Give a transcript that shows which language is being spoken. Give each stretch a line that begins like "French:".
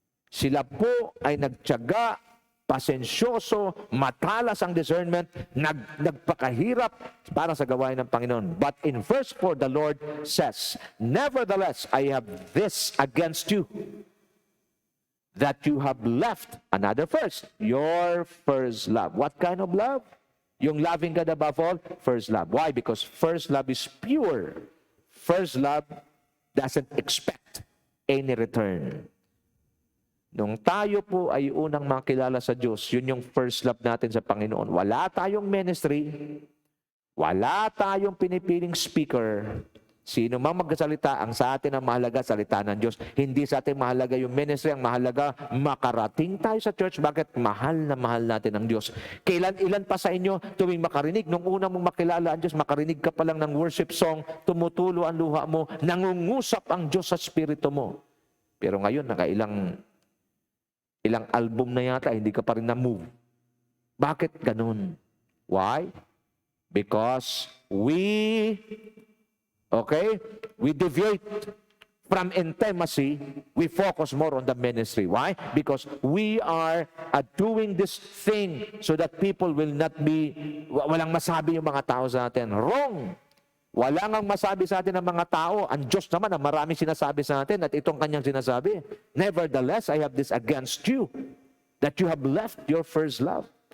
Filipino: Sila po ay nagtiyaga, pasensyoso, matalas ang discernment, nagpakahirap para sa gawain ng Panginoon.
English: But in verse 4, the Lord says, nevertheless, I have this against you, that you have left another first, your first love. What kind of love? Yung loving God above all, first love. Why? Because first love is pure. First love doesn't expect any return.
Filipino: Nung tayo po ay unang makilala sa Diyos, yun yung first love natin sa Panginoon. Wala tayong ministry, wala tayong pinipiling speaker. Sino mang magsalita, ang sa atin ang mahalaga, salita ng Diyos. Hindi sa atin mahalaga yung ministry, ang mahalaga, makarating tayo sa church. Bakit? Mahal na mahal natin ang Diyos. Ilan pa sa inyo tuwing makarinig, nung una mong makilala ang Diyos, makarinig ka pa lang ng worship song, tumutulo ang luha mo, nangungusap ang Diyos sa spirito mo. Pero ngayon, ilang album na yata, hindi ka pa rin na-move. Bakit ganun? Why?
English: Because we deviate from intimacy, we focus more on the ministry. Why? Because we are doing this thing so that people will not be,
Filipino: walang masabi yung mga tao sa atin.
English: Wrong!
Filipino: Wala ngang masabi sa atin ng mga tao. Ang Diyos naman ang maraming sinasabi sa atin at itong kanyang sinasabi.
English: Nevertheless, I have this against you, that you have left your first love.